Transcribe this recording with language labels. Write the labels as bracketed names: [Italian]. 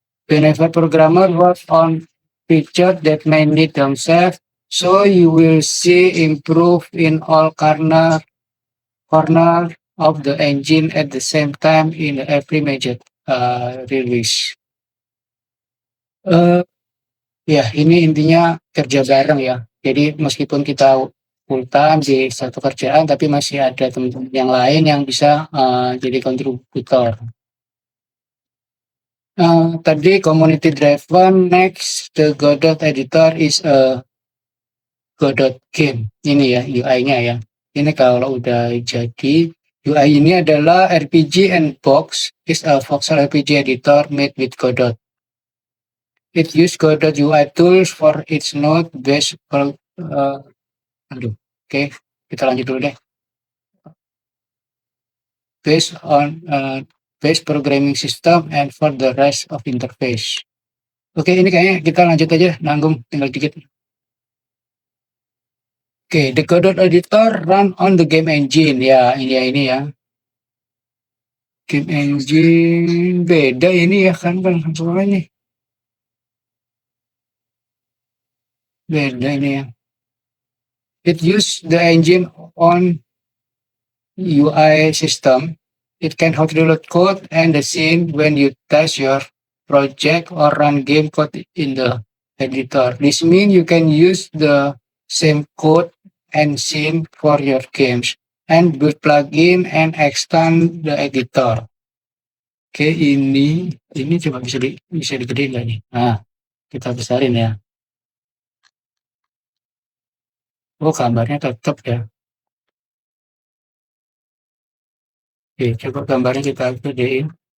[English] Whenever programmer work on feature that may need themselves, so you will see improve in all corner of the engine at the same time in every major release. [Indonesian] Ya, ini intinya kerja bareng ya. Jadi meskipun kita full time di satu kerjaan, tapi masih ada teman-teman yang lain yang bisa jadi kontributor. Tadi community driven. [English] Next, the Godot editor is a Godot game. [Indonesian] Ini ya UI-nya ya. Ini kalau udah jadi, UI ini adalah [English] RPG and Box is a voxel RPG editor made with Godot. It use Go.UI tools for its node based [Indonesian] Oke, kita lanjut dulu deh. [English] Based on base programming system and for the rest of interface. [Indonesian] Oke, ini kayaknya kita lanjut aja, nanggung tinggal dikit. [English] Oke, the Godot editor run on the game engine. [Indonesian] Ya, ini ya. Game engine beda ini ya kan soalnya ini. Beda ini ya. [English] It use the engine on UI system. It can hold download code and the scene when you test your project or run game code in the editor. This means you can use the same code and scene for your games and build plugin and extend the editor. [Indonesian] Oke, ini coba bisa digedein nggak nih? Nah, kita besarin ya. Oh, gambarnya tetap ya. Oke, coba gambarnya kita gedein.